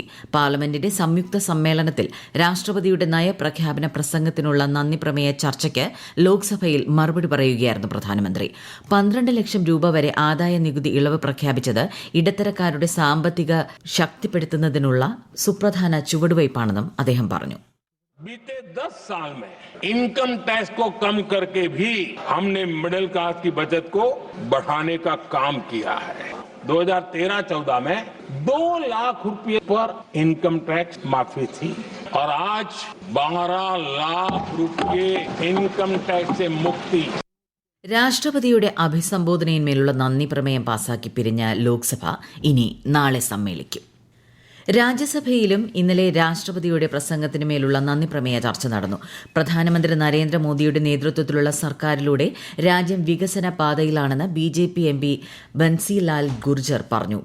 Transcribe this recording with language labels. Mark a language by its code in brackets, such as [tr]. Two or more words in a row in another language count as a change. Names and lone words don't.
[ml] പാർലമെന്റിന്റെ സംയുക്ത സമ്മേളനത്തിൽ രാഷ്ട്രപതിയുടെ നയപ്രഖ്യാപന പ്രസംഗത്തിനുള്ള നന്ദി പ്രമേയ ചർച്ചയ്ക്ക് ലോക്സഭയിൽ മറുപടി പറയുകയായിരുന്നു പ്രധാനമന്ത്രി. 12 ലക്ഷം രൂപ വരെ ആദായ നികുതി ഇളവ് പ്രഖ്യാപിച്ചത് ഇടത്തരക്കാരുടെ സാമ്പത്തിക ശക്തിപ്പെടുത്തുന്നതിനുള്ള സുപ്രധാന ചുവടുവയ്പ്പാണെന്നും അദ്ദേഹം പറഞ്ഞു. [hi] बीते 10 साल में [en] income tax [hi] को कम करके भी हमने [en] middle class [hi] की बचत को बढ़ाने का काम किया है. 2013-14 में 2 लाख रुपए पर [en] income tax [hi] माफी थी और आज 12 लाख रुपए [en] income tax [hi] से मुक्ति. [ml] രാഷ്ട്രപതിയുടെ അഭിസംബോധനയിന്മേലുള്ള നന്ദി പ്രമേയം പാസാക്കി പിരിഞ്ഞ ലോക്സഭ ഇനി നാളെ സമ്മേളിക്കും. രാജ്യസഭയിലും ഇന്നലെ രാഷ്ട്രപതിയുടെ പ്രസംഗത്തിനുമേലുള്ള നന്ദി പ്രമേയ ചർച്ച നടന്നു. പ്രധാനമന്ത്രി നരേന്ദ്രമോദിയുടെ നേതൃത്വത്തിലുള്ള സർക്കാരിലൂടെ രാജ്യം വികസന പാതയിലാണെന്ന് ബിജെപി എം പി ബൻസിലാൽ ഗുർജർ പറഞ്ഞു.